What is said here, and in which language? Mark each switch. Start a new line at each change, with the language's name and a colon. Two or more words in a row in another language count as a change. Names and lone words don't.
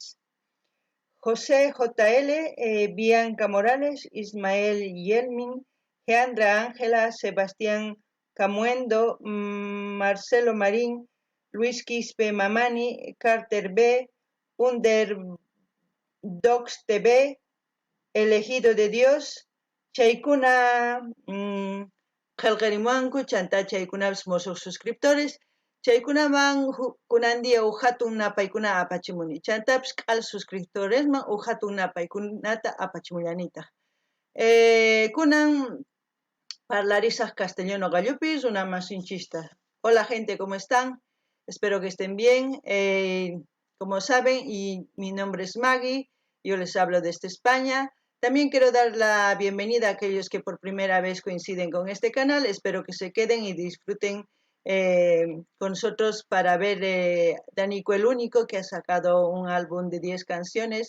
Quechua: José JL, Bianca Morales, Ismael Yelmin, Geandra Ángela, Sebastián Camuendo, Marcelo Marín, Luis Quispe Mamani, Carter B, Underdogs TV, Elegido de Dios, chaykuna qillqarimuwanku chanta chaykunapas mosoq suscriptores, chaykunaman kunan día hatun napaykuna apachimuni. Chantapis q'al suscriptoresman hatun napaykunata apachimunanitaq. Kunan parlarisaq castellano gallupis una masinchista.
Spanish: Hola gente, ¿cómo están? Espero que estén bien. Como saben, y mi nombre es Maggie, yo les hablo desde España. También quiero dar la bienvenida a aquellos que por primera vez coinciden con este canal. Espero que se queden y disfruten con nosotros para ver Danico el Único, que ha sacado un álbum de 10 canciones.